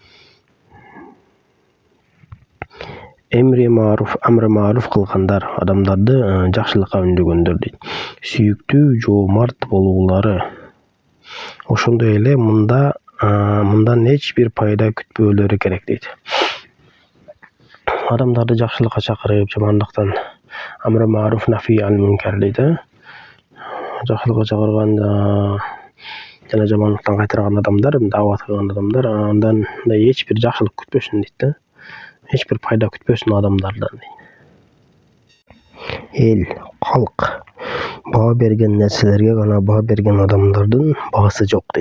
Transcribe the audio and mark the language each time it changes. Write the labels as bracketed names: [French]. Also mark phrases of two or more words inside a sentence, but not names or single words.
[Arabic] أمر معروف [Kyrgyz] кылгандар, адамдарды жакшылыкка үндөгөндөр дейт. Сүйүктүү, жоомарт болуулары. Ошондой эле мындан эч бир пайда күтпөөлөрү керек дейт. Адамдарды жакшылыкка чакырып, жамандыктан [Arabic] أمر معروف نهي المنكر [Kyrgyz] дейт. Жакшылыкка чакырганда жана жамандыктан кайтарган адамдар, даават кылган адамдар, андан эч бир жакшылык күтпөсүн дейт. Эч бир пайда күтпөсүн адамдардан дейт. Эл, калк баа берген нерселерге гана баа берген адамдардын баасы жок дейт.